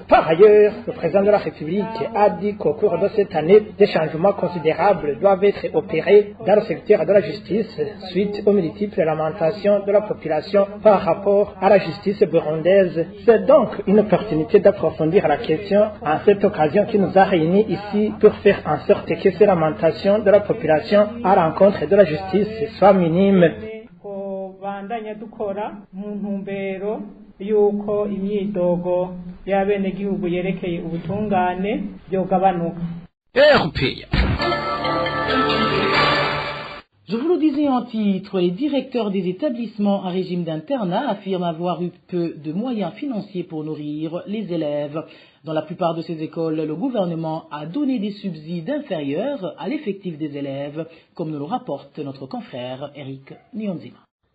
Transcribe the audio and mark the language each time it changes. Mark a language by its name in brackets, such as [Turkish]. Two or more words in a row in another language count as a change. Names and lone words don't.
[French] Par ailleurs, le président de la République a dit qu'au cours de cette année, des changements considérables doivent être opérés dans le secteur de la justice suite aux multiples lamentations de la population par rapport à la justice burundaise. C'est donc une opportunité d'approfondir la question en cette occasion qui nous a réunis ici pour faire en sorte que ces lamentations de la population à l'encontre de la justice soient minimes. [Rundi] Yuko imyidogo y'abenegihugu yerekeye ubutungane byogabanuka. [French] Je vous le disais en titre, les directeurs des établissements à régime d'internat affirment avoir eu peu de moyens financiers pour nourrir les élèves. Dans la plupart de ces écoles, le gouvernement a donné des subsides inférieurs à l'effectif des élèves, comme nous le rapporte notre confrère Eric Nyonzima.